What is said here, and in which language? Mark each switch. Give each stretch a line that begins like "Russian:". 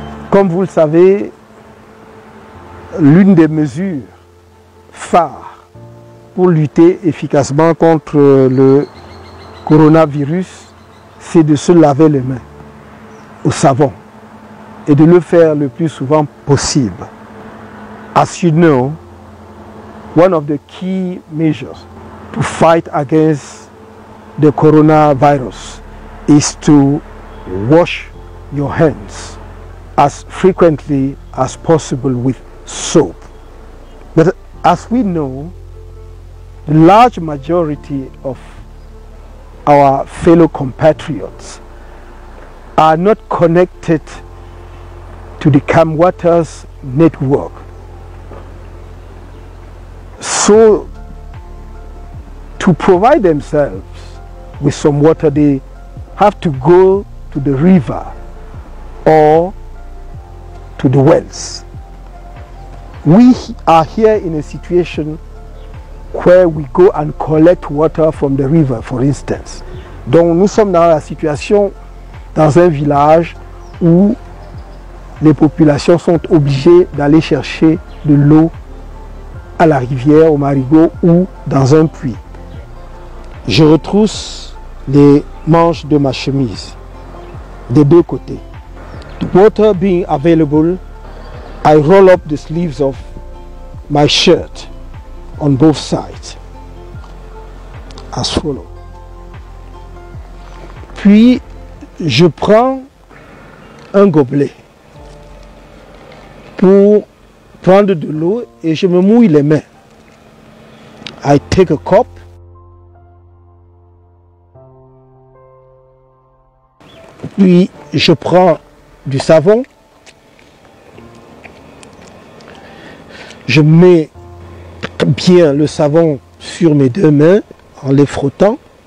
French: Comme vous le savez, l'une des mesures phares pour lutter efficacement contre le coronavirus, c'est de se laver les mains au savon et de le faire le plus souvent possible.
English: As you know, one of the key measures to fight against the coronavirus is to wash your hands as frequently as possible with soap. But as we know, the large majority of our fellow compatriots are not connected to the CamWaters network. So, to provide themselves with some water, they have to go to the river or to the wells. We are here in a situation where we go and collect water from the river, for instance.
French: Donc nous sommes dans la situation, dans un village où les populations sont obligées d'aller chercher de l'eau à la rivière, au marigot ou dans un puits. Je retrousse les manches de ma chemise des deux côtés.
English: The water being available, I roll up the sleeves of my shirt on both sides as follow.
French: Puis je prends un gobelet pour prendre de l'eau et je me mouille les mains.
English: I take a cup
French: puis je prends du savon, je mets bien le savon sur mes deux mains en les frottant.